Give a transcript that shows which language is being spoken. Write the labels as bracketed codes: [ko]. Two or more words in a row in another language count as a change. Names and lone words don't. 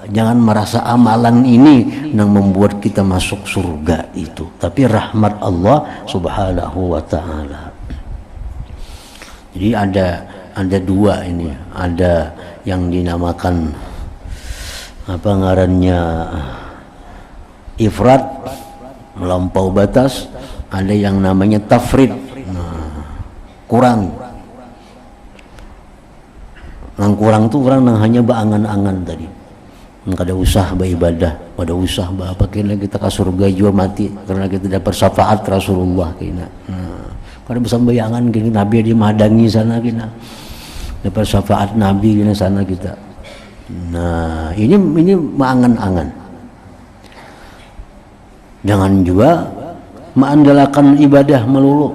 [id] Jangan merasa amalan ini yang membuat kita masuk surga itu, tapi rahmat Allah Subhanahu wa Ta'ala. Jadi ada dua ini, ada yang dinamakan apa ngarannya ifrat, melampau batas, ada yang namanya tafrid, kurang. [bjn] Nang kurang tuh orang nang hanya berangan-angan tadi. Kada usah beribadah, kada usah apa kena kita ke surga juga mati karena kita dapat syafaat Rasulullah kena. Kada bisa bayangan kini Nabi di madangi sana kena. Dapat syafaat Nabi kena sana kita. Nah, ini mengangan-angan. [id] Jangan juga mengandalkan ibadah melulu.